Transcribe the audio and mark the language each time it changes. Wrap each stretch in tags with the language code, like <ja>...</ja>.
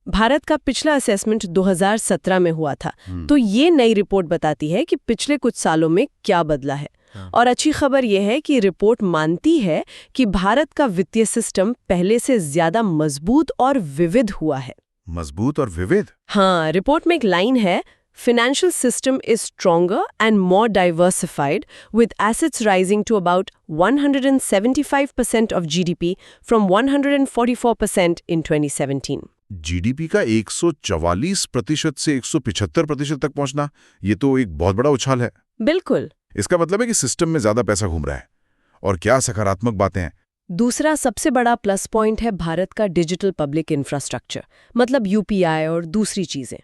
<hi>भारत का पिछला असेसमेंट 2017 में हुआ था। तो ये नई रिपोर्ट बताती है कि पिछले कुछ सालों में क्या बदला है। और अच्छी खबर यह है कि रिपोर्ट मानती है कि भारत का वित्तीय सिस्टम पहले से ज्यादा मजबूत और विविध हुआ है। मजबूत और विविध? हाँ, रिपोर्ट में एक लाइन है,</hi> <en>Financial system is stronger and more diversified, with assets rising to about 175% of GDP from 144% in 2017.</en> <hi>GDP का 144% से 175% तक पहुंचना, ये तो एक बहुत बड़ा उछाल है। बिल्कुल। इसका मतलब है कि सिस्टम में ज्यादा पैसा घूम रहा है। और क्या सकारात्मक बातें हैं। दूसरा सबसे बड़ा प्लस पॉइंट है भारत का डिजिटल पब्लिक इंफ्रास्ट्रक्चर, मतलब UPI और दूसरी चीजें।</hi>